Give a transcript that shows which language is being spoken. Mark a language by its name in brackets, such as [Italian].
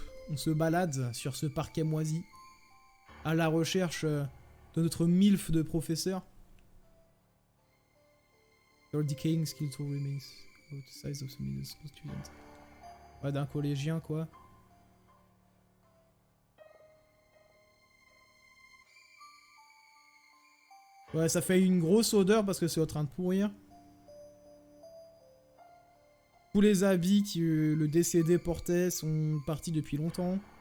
[French] On se balade sur ce parquet moisi à la recherche de notre milf de professeur. [English] Your decaying skeletal remains about the size of the middle school student. [French] Ouais, d'un collégien, quoi. Ouais, ça fait une grosse odeur parce que c'est en train de pourrir. Tous les habits que le décédé portait sont partis depuis longtemps.